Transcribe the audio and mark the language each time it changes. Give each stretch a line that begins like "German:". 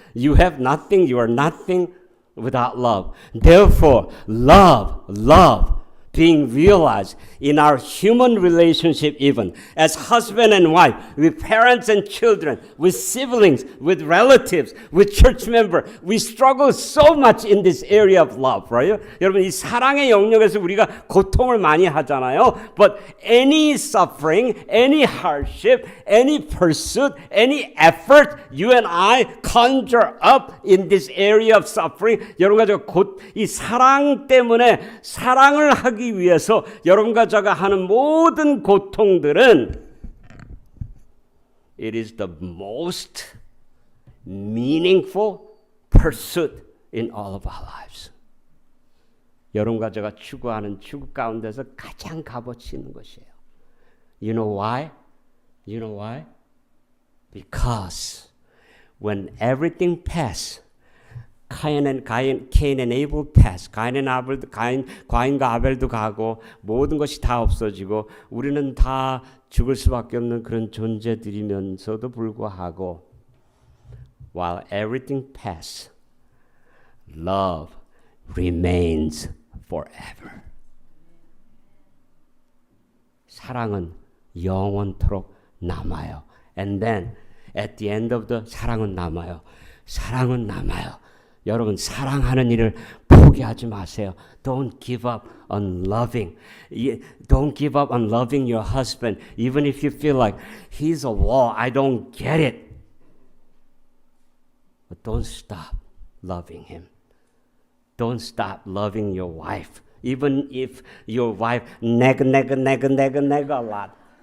English: You have nothing, you are nothing without love. Therefore, love being realized in our human relationship, even as husband and wife, with parents and children, with siblings, with relatives, with church members. We struggle so much in this area of love, right?
Korean: 여러분, 이 사랑의 영역에서 우리가 고통을 많이 하잖아요.
English: But any suffering, any hardship, any pursuit, any effort you and I conjure up in this area of suffering,
Korean: 여러분과 제가 이 사랑 때문에 사랑을 하기 위해서 여러분과 제가 하는 모든 고통들은
English: it is the most meaningful pursuit in all of our lives.
Korean: 여러분과 제가 추구하는 추구 가운데서 가장 값어치 있는 것이에요.
English: You know why? You know why? Because when everything passes, Cain and Abel pass.
Korean: 과인과 아벨도 가고 모든 것이 다 없어지고 우리는 다 죽을 수밖에 없는 그런 존재들이면서도 불구하고
English: while everything pass, love remains forever.
Korean: 사랑은 영원토록 남아요.
English: And then at the end of the
Korean: 사랑은 남아요. 사랑은 남아요. 여러분, 사랑하는 일을 포기하지 마세요.
English: Don't give up on loving. Don't give up on loving your husband, even if you feel like he's a wall. I don't get it. But don't stop loving him. Don't stop loving your wife, even if your wife nag a lot.